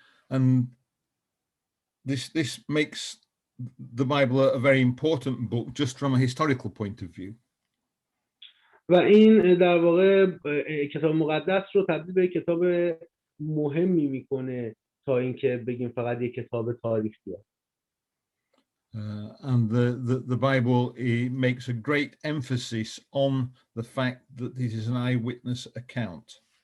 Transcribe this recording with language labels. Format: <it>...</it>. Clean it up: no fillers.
<en>And this makes the Bible a very important book just from a historical point of view.</en> <fa>و این در واقع کتاب مقدس رو تبدیل به کتاب مهمی میکنه تا اینکه بگیم فقط یک کتاب تاریخیه.</fa> <en>And the Bible makes a great emphasis on the fact that this is an eyewitness account.</en>